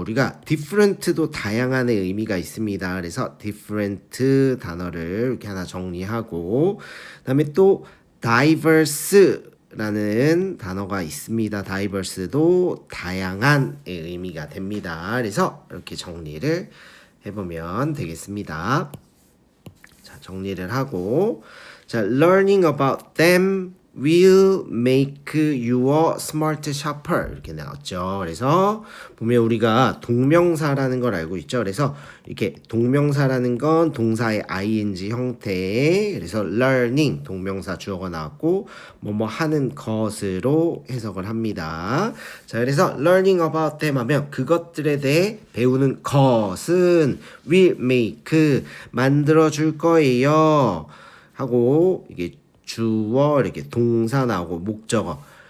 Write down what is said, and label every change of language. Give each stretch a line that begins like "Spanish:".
Korean: 우리가 different도 다양한의 의미가 있습니다. 그래서 different 단어를 이렇게 하나 정리하고 그 다음에 또 diverse라는 단어가 있습니다. diverse도 다양한의 의미가 됩니다. 그래서 이렇게 정리를 해보면 되겠습니다. 자, 정리를 하고 자,
English: learning about them will make you a smart shopper
Korean: 이렇게 나왔죠. 그래서 보면 우리가 동명사라는 걸 알고 있죠. 그래서 이렇게 동명사라는 건 동사의 ing 형태 그래서 learning 동명사 주어가 나왔고 뭐뭐 하는 것으로 해석을 합니다. 자, 그래서
English: learning about them
Korean: 하면 그것들에 대해 배우는 것은
English: will make
Korean: 만들어 줄 거예요 하고 이게 주어 이렇게 동사 나오고 목적어